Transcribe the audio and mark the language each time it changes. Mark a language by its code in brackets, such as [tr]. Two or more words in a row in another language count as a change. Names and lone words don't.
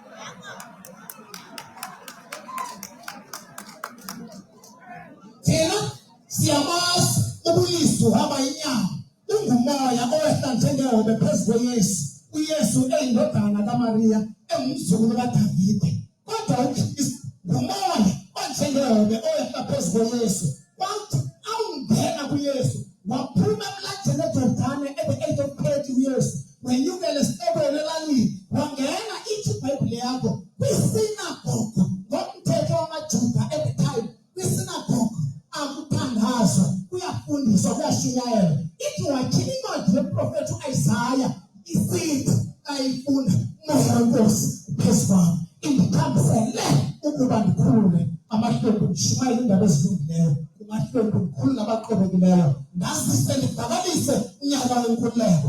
[xh] Thina siyamazi ubuliso uhamba inyama ungumoya owehla njengehobe phezu kweYesu. uYesu eyindodana kaMariya engumzukulu kaDavide kodwa uKristu ngumoya onjengehobe oyehla phezu kweYesu. Kwathi awungena kuYesu waphuma emlanjeni eJordani [en] at the age of 30 [xh] uYesu wenyukela esitebeni elalini wangena ithi iBhayibhile yakho kwisinagogo ngomthetho wamaJuda [en] at the time. [xh] Kwisinagogo akuthandazwa kuyafundiswa kuyashunyayelwa. Ithi wakhila incwadi yeprofethi uIsaya isithi ayifunda umoya wenkosi phezu kwami indithambisele ukuba ndikhulule amahlombe ndishumayele indaba ezilungileyo kumahlombe ndikhulu nabaqobekileyo ndazise ndivakalise unyaka wenkululeko.